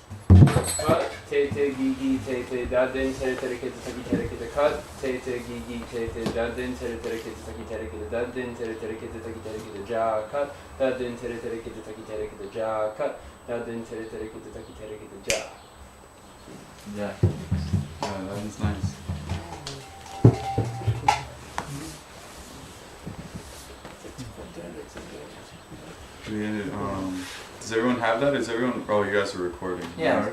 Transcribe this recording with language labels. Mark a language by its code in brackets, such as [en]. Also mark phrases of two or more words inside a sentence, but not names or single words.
[en] Khat, TeTe, GeGe, TeTe, DhaDhin, TeReTeRe, TeTe, Khat, TeTe, GeGe, TeTe, DhaDhin, TeReTeRe, TeTe, DhaDhin, TeReTeRe, TeTe, Ja, Khat, DhaDhin, TeReTeRe, TeTe, Ja, Khat, DhaDhin, TeReTeRe, TeTe, Ja. Yeah. Yeah, that is nice. We ended, does everyone have that? Is everyone? Oh, you guys are recording. Yeah,